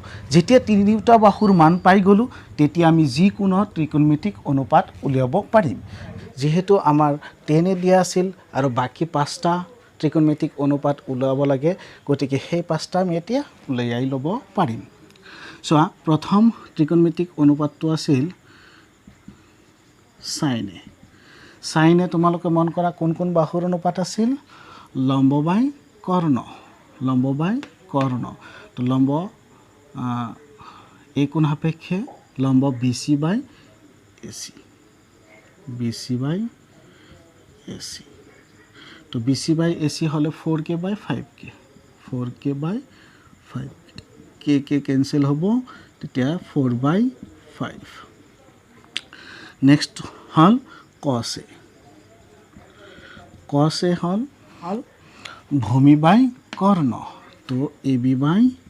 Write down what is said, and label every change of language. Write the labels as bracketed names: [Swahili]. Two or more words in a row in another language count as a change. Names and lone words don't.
[Assamese] যেতিয়া তিনিওটা বাহুৰ মান পাই গ'লোঁ তেতিয়া আমি যিকোনো ত্ৰিকোণমিতিক অনুপাত উলিয়াব পাৰিম। যিহেতু আমাৰ 10a দিয়া আছিল আৰু বাকী 5টা ত্ৰিকোণমিতিক অনুপাত উলিয়াব লাগে, গতিকে সেই 5টা আমি এতিয়া উলিয়াই ল'ব পাৰিম। চোৱা প্ৰথম ত্ৰিকোণমিতিক অনুপাতটো আছিল sin a। sin a তোমালোকে মন কৰা কোন কোন বাহুৰ অনুপাত আছিল? লম্ব বাই কৰ্ণ লম্ব বাই কৰ্ণ তো লম্ব এই কোণ সাপেক্ষে লম্ব BC বাই AC BC বাই AC তো BC বাই AC হলে 4K বাই 5K 4K বাই 5K K কেনসেল হ'ব তেতিয়া 4 বাই 5 নেক্সট হল cos A cos A হল ভূমি বাই কর্ণ তো AB বাই